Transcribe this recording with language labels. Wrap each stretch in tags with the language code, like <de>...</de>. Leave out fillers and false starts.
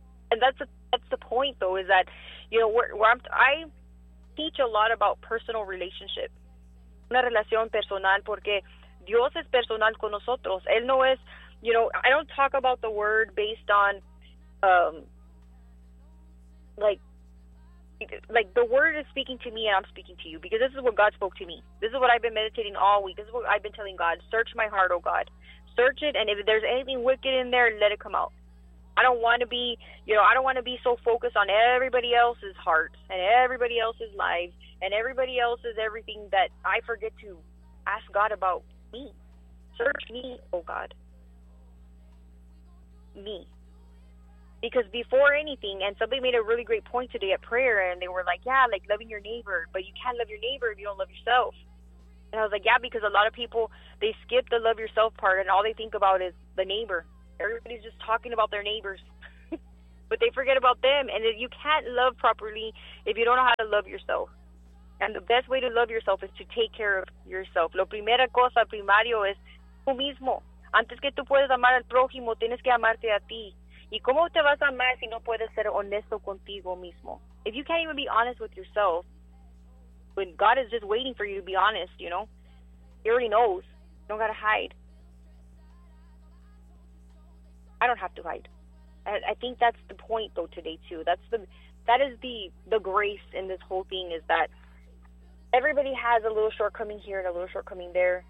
<en>And that's the point, though, is that, you know, I teach a lot about personal relationship.</en> <es>Una relación personal, porque Dios es personal con nosotros. Él no es,</es> <en>you know, I don't talk about the word based on, like the word is speaking to me and I'm speaking to you, because this is what God spoke to me. This is what I've been meditating all week. This is what I've been telling God. Search my heart, oh God. Search it, and if there's anything wicked in there, let it come out. I don't want to be, you know, I don't want to be so focused on everybody else's heart and everybody else's life and everybody else's everything that I forget to ask God about. Me. Search me, oh God. Me. Because before anything, and somebody made a really great point today at prayer, and they were like, yeah, like loving your neighbor, but you can't love your neighbor if you don't love yourself. And I was like, yeah, because a lot of people, they skip the love yourself part, and all they think about is the neighbor. Everybody's just talking about their neighbors, but they forget about them. And you can't love properly if you don't know how to love yourself. And the best way to love yourself is to take care of yourself.</en> <es>Lo primera cosa, primario, es tú mismo. Antes que tú puedes amar al prójimo, tienes que amarte a ti. ¿Y cómo te vas a amar si no puedes ser honesto contigo mismo?</es> <en>If you can't even be honest with yourself, when God is just waiting for you to be honest, you know? He already knows. You don't gotta hide. I don't have to hide. I think that's the point, though, today, too. That is the grace in this whole thing, is that everybody has a little shortcoming here and a little shortcoming there.</en>